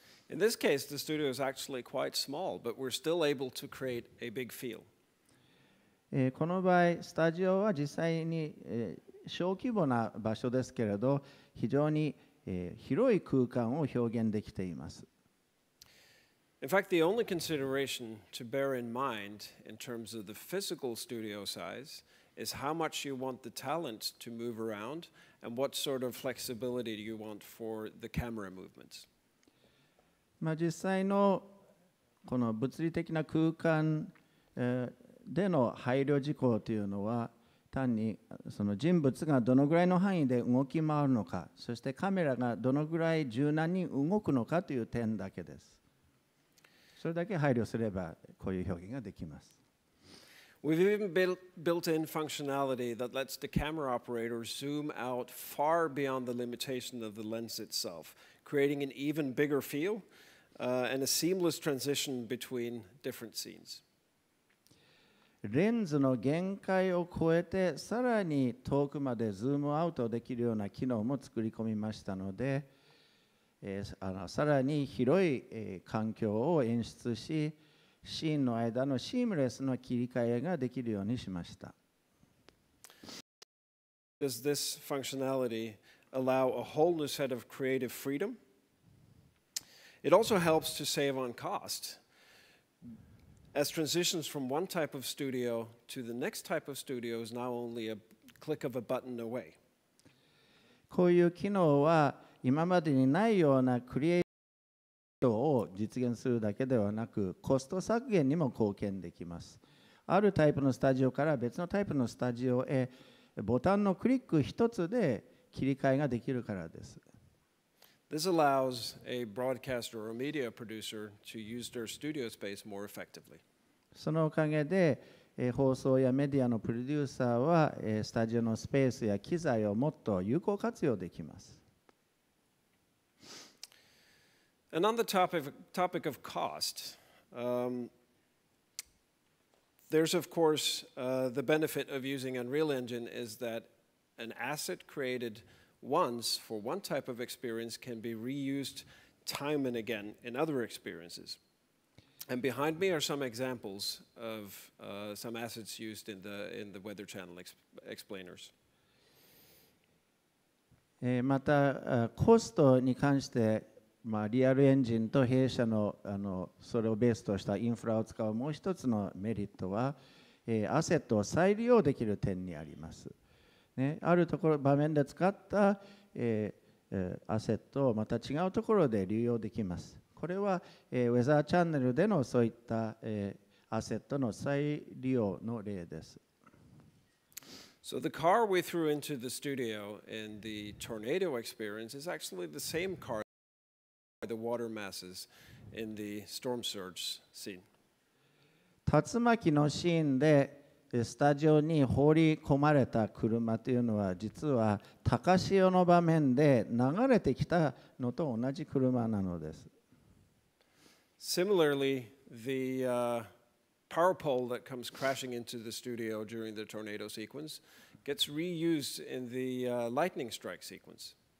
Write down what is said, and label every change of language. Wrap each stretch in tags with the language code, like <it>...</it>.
<en>In this case, the studio is actually quite small, but we're still able to create a big feel.</en> <ja>この場合、スタジオは実際に小規模な場所ですけれど、非常に広い空間を表現できています。</ja> <en>In fact, the only consideration to bear in mind in terms of the physical studio size is how much you want the talent to move around and what sort of flexibility do you want for the camera movements.</en> <ja>実際のこの物理的な空間での配慮事項というのは、単にその人物がどのぐらいの範囲で動き回るのか、そしてカメラがどのぐらい柔軟に動くのかという点だけです。それだけ配慮すればこういう表現ができます。</ja> <en>We've even built in functionality that lets the camera operator zoom out far beyond the limitation of the lens itself, creating an even bigger feel and a seamless transition between different scenes.</en> <ja>レンズの限界を超えてさらに遠くまでズームアウトできるような機能も作り込みましたので、さらに広い環境を演出し、シーンの間のシームレスな切り替えができるようにしました。</ja> <en>Does this functionality allow a whole new set of creative freedom? It also helps to save on cost, as transitions from one type of studio to the next type of studio is now only a click of a button away.</en> <ja>こういう機能は今までにないようなクリエイトを実現するだけではなく、コスト削減にも貢献できます。あるタイプのスタジオから別のタイプのスタジオへボタンのクリック一つで切り替えができるからです。</ja> <en>This allows a broadcaster or a media producer to use their studio space more effectively.</en> <ja>そのおかげで放送やメディアのプロデューサーはスタジオのスペースや機材をもっと有効活用できます。</ja> <en>And on the topic of cost, there's of course the benefit of using Unreal Engine is that an asset created once for one type of experience can be reused time and again in other experiences. And behind me are some examples of some assets used in the Weather Channel explainers.</en> <ja>またコストに関してリアルエンジンと弊社のそれをベースとしたインフラを使うもう一つのメリットは、アセットを再利用できる点にあります。ある場面で使った、アセットをまた違うところで流用できます。これは、ウェザーチャンネルでのそういった、アセットの再利用の例です。</ja> <en>So the car we threw into the studio in the tornado experience is actually the same car the water masses in the storm surge scene.</en> <ja>竜巻のシーンでスタジオに放り込まれた車というのは実は高潮の場面で流れてきたのと同じ車なのです。</ja> <en>Similarly, the power pole that comes crashing into the studio during the tornado sequence gets reused in the lightning strike sequence.</en>